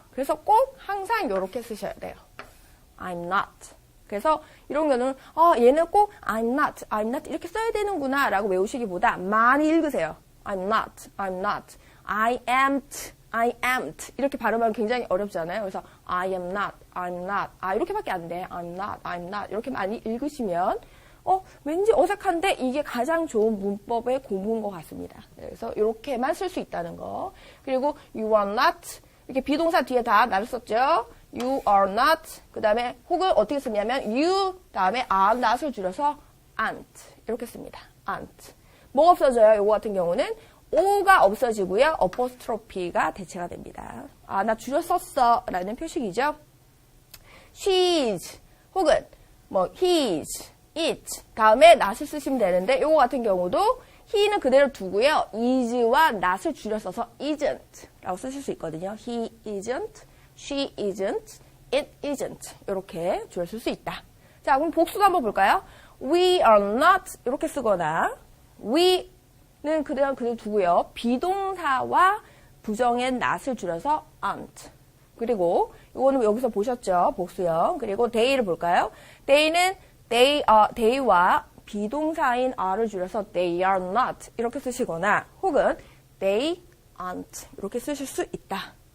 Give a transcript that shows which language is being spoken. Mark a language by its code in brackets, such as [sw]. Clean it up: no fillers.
[ko] 그래서 꼭 항상 이렇게 쓰셔야 돼요. [en] I'm not. [ko] 그래서 이런 경우는 얘는 꼭 [en] I'm not [ko] 이렇게 써야 되는구나 라고 외우시기보다 많이 읽으세요. [en] I'm not. I am't [ko] 이렇게 발음하면 굉장히 어렵잖아요. 그래서 [en] I am not, I'm not [ko] 이렇게밖에 안 돼. [en] I'm not [ko] 이렇게 많이 읽으시면 왠지 어색한데 이게 가장 좋은 문법의 공부인 것 같습니다. 그래서 이렇게만 쓸 수 있다는 거. 그리고 [en] you are not [ko] 이렇게 비동사 뒤에 다 나를 썼죠. [en] You are not [ko] 그 다음에 혹은 어떻게 쓰냐면 you 다음에 are not을 줄여서 aren't 이렇게 씁니다. aren't 뭐가 없어져요? 요거 같은 경우는 O가 없어지고요. apostrophe가 대체가 됩니다. 나 줄여 썼어 라는 표식이죠. she's 혹은 his, it 다음에 not을 쓰시면 되는데 요거 같은 경우도 he는 그대로 두고요. is와 not을 줄여 써서 isn't라고 쓰실 수 있거든요. [en] he isn't, she isn't, it isn't [ko] 이렇게 줄여 쓸 수 있다. 자, 그럼 복수도 한번 볼까요? [en] We are not [ko] 이렇게 쓰거나 we는 그대로 두고요. 비동사와 부정의 not을 줄여서 aren't. 그리고 이거는 여기서 보셨죠? 복수형. 그리고 they를 볼까요? they는 they와 비동사인 are를 줄여서 [en] they are not [ko] 이렇게 쓰시거나 혹은 [en] they aren't [ko] 이렇게 쓰실 수 있다.